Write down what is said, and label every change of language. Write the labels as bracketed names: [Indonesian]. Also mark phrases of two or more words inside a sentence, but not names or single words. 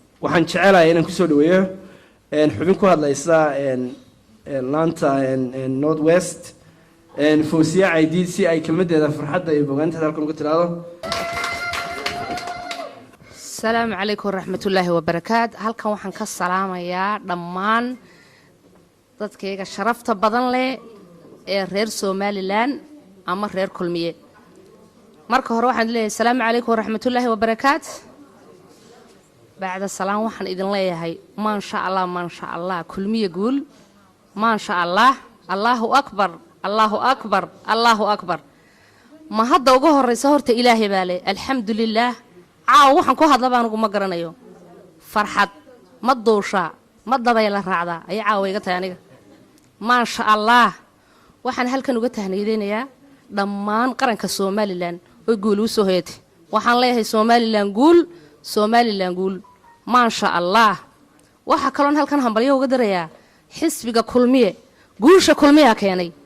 [Somali] waxaan jecelahay inaan kusoo dhaweeyo xubin ku hadlaysa laanta [English] north west [Somali] foosiya caydiid si ay kelmadeeda farxadda iyo bogaanteeda halkan uga tiraado. [Arabic] السلام عليكم ورحمة الله وبركاته. [Somali] halkan waxaan ka salaamayaa dhammaan dadkayga sharafta badan leh ee reer Somaliland ama reer Kulmiye. marka hore waxaan leeyahay [Arabic] السلام عليكم ورحمة الله وبركاته. بعد السلام [Somali] waxaan idin leeyahay [Arabic] ما شاء الله ما شاء الله Kulmiye guul ما شاء الله الله أكبر الله أكبر الله أكبر. [Somali] ما hadda ugu horeysa horta Ilaahay baa leh alxamdulillah. waxaan ku hadla baan ugu ma garanayo farxad ma doosha ma dabayla raacda ay caawa iga tahay aniga [Arabic] ما شاء الله [Somali] waxaan halkan uga tahniyadeynayaa dhammaan qaranka Somaliland oo guul u soo heetay waxaan leeyahay Somaliland guul [Arabic] ما شاء الله [Somali] waxa kaloon halkan hambalyo uga darayaa xisbiga Kulmiye guusha Kulmiye keenay